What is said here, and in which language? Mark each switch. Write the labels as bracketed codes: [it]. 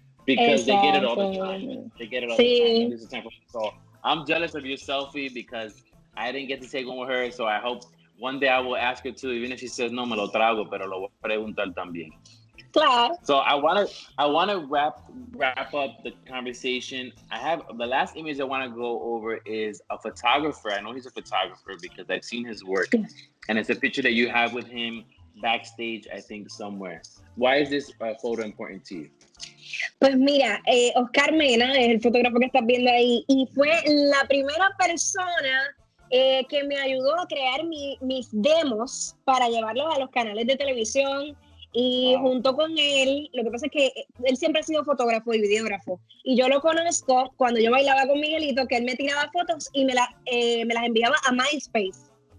[en] Because they get it all the time. They get it all the time. This is time for so I'm jealous of your selfie because I didn't get to take one with her. So I hope one day I will ask her to, even if she says [es] no me lo trago, pero lo voy a preguntar también. Claro. [en] So I want to wrap up the conversation. I have the last image I want to go over is a photographer. I know he's a photographer because I've seen his work, and it's a picture that you have with him backstage, I think somewhere. Why is this photo important to you? [es] Pues mira, Oscar Mena es el fotógrafo que estás viendo ahí y fue la primera persona que me ayudó a crear mis demos para llevarlos a los canales de televisión y junto con él, lo que pasa es que él siempre ha sido fotógrafo y videógrafo y yo lo conozco cuando yo bailaba con Miguelito, que él me tiraba fotos y me las enviaba a MySpace.